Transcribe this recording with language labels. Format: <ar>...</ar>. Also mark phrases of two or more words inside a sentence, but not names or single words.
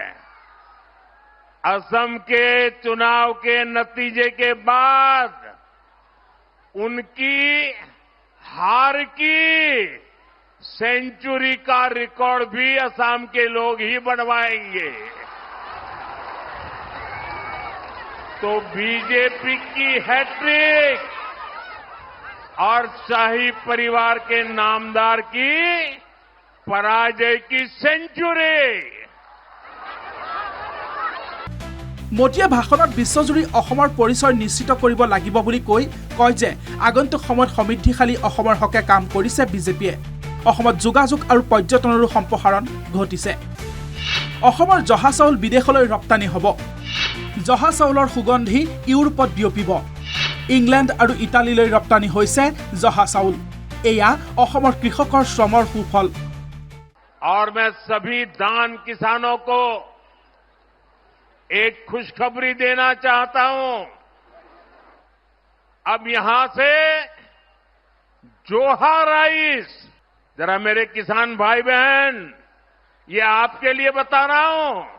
<hi>असम के चुनाव के नतीजे के बाद उनकी हार की सेंचुरी का रिकॉर्ड भी असम के लोग ही बनवाएंगे। तो बीजेपी की हैट्रिक और शाही परिवार के नामदार की पराजय की सेंचुरी।</hi> <as>মোদীয়ে ভাষণত বিশ্বজুৰি অসমৰ পৰিচয় নিশ্চিত কৰিব লাগিব বুলি কয় যে আগন্তুক সময়ত সমৃদ্ধিশালী অসমৰ হকে কাম কৰিছে বিজেপিয়ে। অসমত যোগাযোগ আৰু পৰ্যটনৰো সম্প্ৰসাৰণ ঘটিছে। অসমৰ জহা চাউল বিদেশলৈ ৰপ্তানি হ'ব। জহা চাউলৰ সুগন্ধি ইউৰোপত বিয়পিব। ইংলেণ্ড আৰু ইটালীলৈ ৰপ্তানি হৈছে জহা চাউল। এয়া অসমৰ কৃষকৰ শ্ৰমৰ সুফল।</as> <hi>और मैं सभी धान किसानों को एक खुशखबरी देना चाहता हूं। अब यहां से जोहा राइस, जरा मेरे किसान भाई बहन, ये आपके लिए बता रहा हूं।</hi>